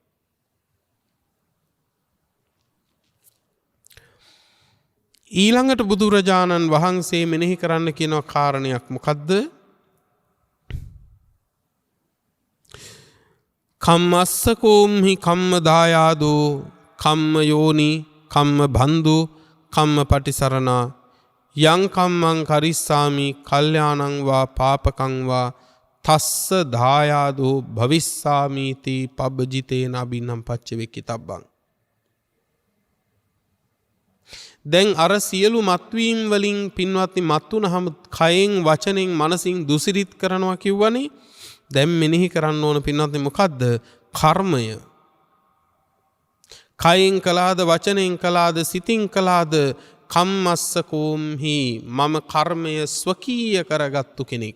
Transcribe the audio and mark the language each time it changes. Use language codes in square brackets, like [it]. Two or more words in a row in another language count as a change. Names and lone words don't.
[si] ඊළඟට බුදුරජාණන් වහන්සේ මෙනෙහි කරන්න කියන කාරණයක් මොකද්ද? [pi] කම්මස්සකෝම්හි කම්ම දායාදෝ කම්ම යෝනි කම්ම බන්දු කම්ම පටිසරණා යං කම්මං කරිස්සාමි කල්යාණං වා පාපකං වා තස්ස දායාදෝ භවිස්සාමීති පබ්බජිතේන අබින්නම් පච්ච වෙක්කිතබ්බං. [si] දැන් අර සියලු මත්වීම් වලින් පින්වත්නි මත්තුනහම කයෙන් වචනෙන් මනසින් දුසිරිත් කරනවා කිව්වනේ. දැන් මෙනෙහි කරන්න ඕන පින්වත්නි මොකද්ද? කර්මය. කයෙන් කළාද වචනෙන් කළාද සිතින් කළාද [pi] කම්මස්ස කෝම්හි [si] මම කර්මය ස්වකීය කරගත්තු කෙනෙක්.